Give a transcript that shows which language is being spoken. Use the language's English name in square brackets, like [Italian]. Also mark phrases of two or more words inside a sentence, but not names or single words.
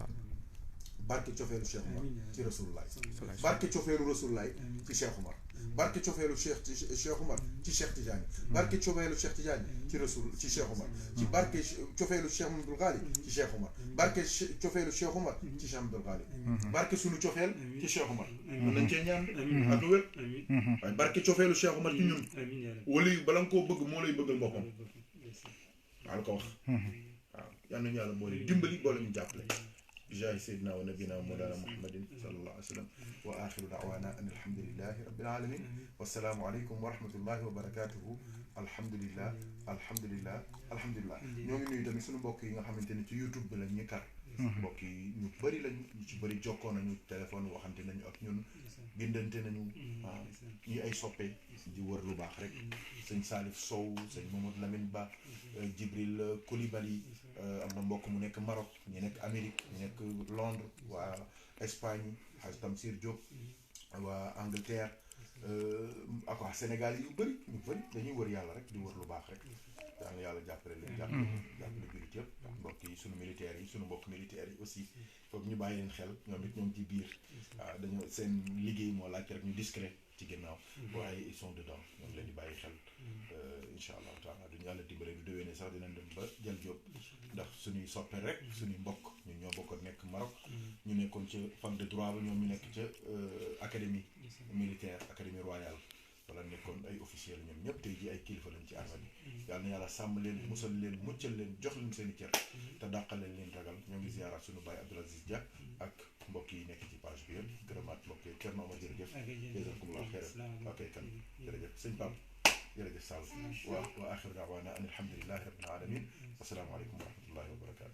[Wolof] barke cofeelu Cheikh Oumar ci rasulullah barke cofeelu rasulullah ci Cheikh Oumar barke cofeelu Cheikh Oumar ci Cheikh Tidiane barke cofeelu Cheikh Tidiane ci rasul ci Cheikh Oumar ci barke cofeelu Cheikh Mamadou Ghali ci Cheikh Oumar barke cofeelu Cheikh Oumar ci Cheikh Mamadou Ghali barke sunu cofeel ci Cheikh Oumar mën nañ cee ñaan ak lu wér waaye barke cofeelu Cheikh Oumar ci ñun wala yu bala nga koo bëgg moo lay bëggal boppam maa la ko wax waaw yal nañu yàlla boole dimbali boole ñu jàppale [Arabic] جاي سيدنا ونبينا مولانا محمد صلى الله عليه وسلم واخر دعوانا ان الحمد لله رب العالمين والسلام عليكم ورحمه الله وبركاته الحمد لله الحمد لله الحمد لله [Wolof] ñoo ngi nuyu tamit suñu mbokk yi nga xamante ni ci YouTube bi lañ ñu kar mbokk yi ñu bëri lañ ñu ci bëri jokkoo nañu téléphone waxante nañu ak ñun bindante nañu waaw ñi ay soppe di wër lu baax rek sëñ Salif Sow sëñ Mamadou Lamine Ba Djibril Koulibaly am na mbokk mu nekk Maroc ñu nekk Amérique ñu nekk Londres waa Espagne Hadj Tamsir Diop waa Angleterre ak waa Sénégal yu bëri ñu bëri dañuy wër yàlla rek di wër lu baax rek yàlla yàlla jàppale leen jàppale jullit yëpp mbokk yi suñu militaires yi suñu mbokk militaires yi aussi foog ñu bàyyi leen xel ñoom it ñoom ci biir waaw dañoo seen liggéey moo laaj rek ñu discret ci ginnaaw waaye [French] ils sont dedans [Wolof] ñoo ngi leen di bàyyi xel [Arabic] إن شاء الله تعالى [Wolof] duñu yàlla dimbale du déwénee sax dinañ dem ba jël jóob ndax suñuy soppe rek suñuy mbokk ñun ñoo bokkoon nekk Maroc ñu nekkoon ca [French] fac de droit [Wolof] ba ñoom ñu nekk ca [French] académie militaire académie [Wolof] royale wala nekkoon ay officier la ñoom ñëpp tey ji ay kilifa lañ ci armée bi yàlla na yàlla sàmm leen musal leen muccal leen jox leen seen i cër te dàqale leen ragal ñoo ngi ziaraat suñu baay Abdoul Aziz Dia ak mbokk yi nekk ci page bi yëpp gërëmaat mbokk yi Thierno Omar jërëjëf [Arabic] جزاكم الله خيرا [Wolof] ok kan jërëjëf sëñ Pape jërëjëf Sall [Arabic] وآخر دعوانا أن الحمد لله رب العالمين السلام عليكم ورحمة الله و